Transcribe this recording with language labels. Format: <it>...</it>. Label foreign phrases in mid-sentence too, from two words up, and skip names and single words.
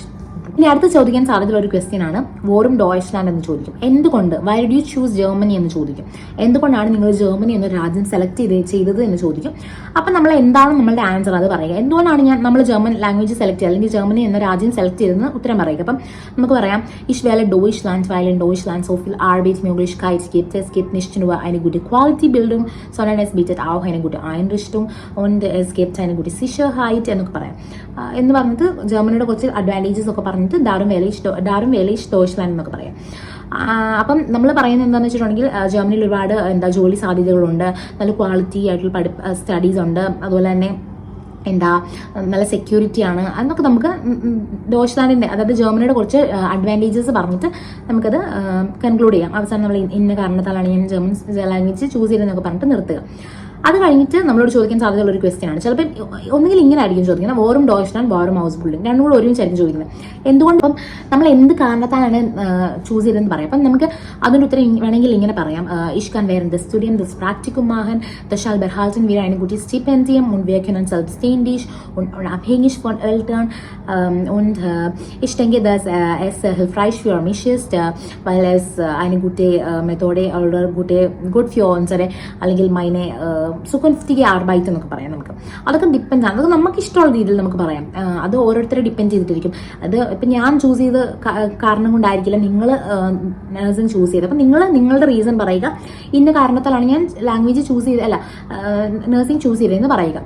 <ml>ഇനി അടുത്ത് ചോദിക്കാൻ സാധ്യതയുള്ള ഒരു ക്വസ്റ്റ്യൻ ആണ്</ml> <de>Warum Deutschland</de> <ml>എന്ന് ചോദിക്കും. എന്തുകൊണ്ട്,</ml> <en>why do you choose Germany</en> <ml>എന്ന് ചോദിക്കും. എന്തുകൊണ്ടാണ് നിങ്ങൾ ജർമ്മനി എന്ന രാജ്യം സെലക്ട് ചെയ്തത് എന്ന് ചോദിക്കും. അപ്പം നമ്മൾ എന്താണ് നമ്മളുടെ ആൻസർ അത് പറയുക. എന്തുകൊണ്ടാണ് നമ്മൾ</ml> <en>German language</en> <ml>സെലക്ട് ചെയ്യുക, അല്ലെങ്കിൽ ജർമ്മനി എന്ന രാജ്യം സെലക്ട് ചെയ്തതെന്ന് ഉത്തരം പറയുക. അപ്പം നമുക്ക് പറയാം,</ml> <de>ich wähle Deutschland, weil in Deutschland so viel Arbeitsmöglichkeit gibt. Es gibt nicht nur eine gute Quality-Bildung, sondern es bietet auch eine gute Einrichtung und es gibt eine gute Sicherheit</de> <ml>എന്നൊക്കെ പറയാം. എന്ന് പറഞ്ഞിട്ട് ജർമ്മനിയുടെ കുറച്ച് അഡ്വാൻറ്റേജസ് ഒക്കെ പറഞ്ഞിട്ട്</ml> <de>darum wähl ich Deutschland</de> <ml>എന്നൊക്കെ പറയാം. അപ്പം നമ്മൾ പറയുന്നത് എന്താണെന്ന് വെച്ചിട്ടുണ്ടെങ്കിൽ, ജർമ്മനിയിൽ ഒരുപാട് ജോലി സാധ്യതകളുണ്ട്, നല്ല ക്വാളിറ്റി ആയിട്ടുള്ള സ്റ്റഡീസ് ഉണ്ട്, അതുപോലെ തന്നെ നല്ല സെക്യൂരിറ്റി ആണ്. അതൊക്കെ നമുക്ക് ഡോയ്ച്ച്ലാൻഡിൻ്റെ, അതായത് ജർമ്മനിയുടെ കുറച്ച് അഡ്വാൻറ്റേജസ് പറഞ്ഞിട്ട് നമുക്കത് കൺക്ലൂഡ് ചെയ്യാം. അവസാനം നമ്മൾ ഇന്ന കാരണത്താലാണ് ഞാൻ</ml> <en>German language</en> <ml>ചൂസ് ചെയ്തതെന്നൊക്കെ പറഞ്ഞിട്ട് നിർത്തുക. അത് കഴിഞ്ഞിട്ട് നമ്മളോട് ചോദിക്കാൻ സാധ്യതയുള്ള ഒരു ക്വസ്റ്റ്യൻ ആണ്. ചിലപ്പോൾ ഒന്നുകിൽ ഇങ്ങനെ ആയിരിക്കും ചോദിക്കുന്നത്,</ml> <de>Warum Deutschland warum Ausbildung,</de> <ml>രണ്ടും കൂടെ ഒരുമിച്ചായിരിക്കും ചോദിക്കുന്നത്. എന്തുകൊണ്ട്, ഇപ്പം നമ്മൾ എന്ത് കാരണത്താലാണ് ചൂസ് ചെയ്തതെന്ന് പറയാം. അപ്പം നമുക്ക് അതിൻ്റെ ഉത്തരം വേണമെങ്കിൽ ഇങ്ങനെ പറയാം,</ml> <de>ich kann während des Studiums das Praktikum machen, deshalb erhalten wir ein gutes Stipendium und wir können selbstständig und unabhängig von Eltern und ich denke, dass es hilfreich für mich ist, weil es eine gute Methode oder gut für unsere,</de> <ml>അല്ലെങ്കിൽ</ml> <de>meine zukünftige Arbeit</de> <ml>എന്നൊക്കെ പറയാം. നമുക്ക് അതൊക്കെ ഡിപ്പെൻഡ് ആണ്, അതൊക്കെ നമുക്ക് ഇഷ്ടമുള്ള രീതിയിൽ നമുക്ക് പറയാം. അത് ഓരോരുത്തരെ ഡിപ്പെൻഡ് ചെയ്തിട്ടിരിക്കും. അത് ഇപ്പം ഞാൻ ചൂസ് ചെയ്ത് കാരണം കൊണ്ടായിരിക്കില്ല നിങ്ങൾ നഴ്സിംഗ് ചൂസ് ചെയ്ത്. അപ്പം നിങ്ങളുടെ റീസൺ പറയുക, ഇന്ന കാരണത്താലാണ് ഞാൻ</ml> <en>language nursing</en> <ml>ചൂസ് ചെയ്തതെന്ന് പറയുക.</ml>